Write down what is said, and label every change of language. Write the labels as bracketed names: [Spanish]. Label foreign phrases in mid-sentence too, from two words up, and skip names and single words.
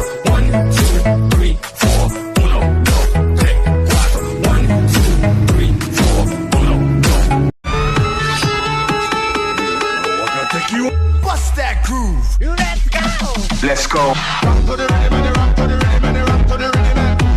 [English] One, two, three, four. [Spanish] Uno, dos, tres, cuatro. [English] One, two, three, four. [Spanish] Uno, dos. [English] Bust that groove. Let's go. Let's go. Rock to the rhythm and the rock to the rhythm and the rock to the rhythm and